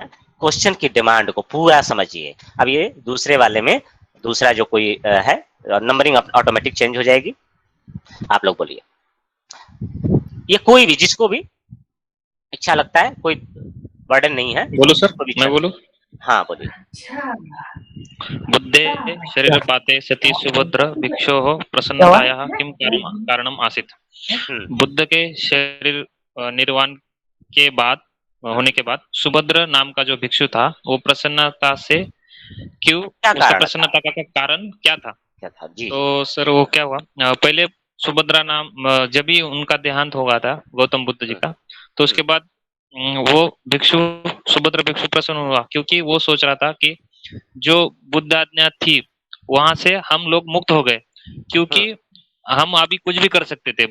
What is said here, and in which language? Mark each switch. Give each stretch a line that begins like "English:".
Hindi: Question की demand को पूरा समझिए। अब ये दूसरे वाले में दूसरा जो कोई है, नंबरिंग ऑटोमेटिक चेंज हो जाएगी। आप लोग बोलिए, ये कोई भी जिसको भी अच्छा लगता है, कोई बर्डन नहीं है। बोलो सर, मैं बोलूं? हाँ बोलिए।
Sanskrit: बुद्धे शरीरपाते सति सुभद्र भिक्षोः प्रसन्नतायाः किं कारणम आसीत्।
Hindi: बुद्ध के शरीर निर्वाण के बाद होने के बाद सुभद्र नाम का जो भिक्षु था वो प्रसन्नता से क्यों, उसका प्रसन्नता का कारण क्या था? जी। तो सर वो क्या हुआ, पहले सुभद्रा नाम जब भी उनका देहांत हो गया था गौतम बुद्ध जी का, तो उसके बाद वो भिक्षु सुभद्र भिक्षु प्रसन्न हुआ, क्योंकि वो सोच रहा था कि जो बुद्ध आज्ञा थी वहां से हम लोग मुक्त हो गए, क्योंकि हम अभी कुछ भी कर सकते थे।